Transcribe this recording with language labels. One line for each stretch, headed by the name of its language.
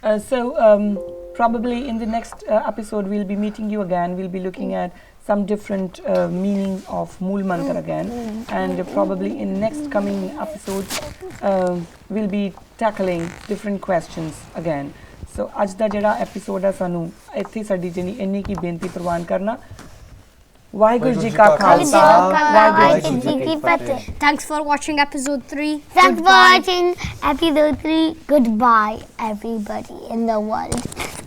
English: So probably in the next episode we'll be meeting you again, we'll be looking at some different meanings of Mool Mantar again, and probably in next coming episodes we'll be tackling different questions again.
Punjabi: ਸੋ ਅੱਜ ਦਾ ਜਿਹੜਾ episode ਹੈ ਸਾਨੂੰ ਇੱਥੇ ਸਾਡੀ ਜਿਹੜੀ ਇੰਨੀ ਕੀ ਬੇਨਤੀ ਪ੍ਰਵਾਨ ਕਰਨਾ। ਵਾਹਿਗੁਰੂ ਜੀ ਕਾ ਖਾਲਸਾ ਵਾਹਿਗੁਰੂ ਜੀ ਕੀ ਫਤਿਹ।
English: Thanks for watching episode 3. Thanks for watching episode 3. Goodbye, everybody in the world.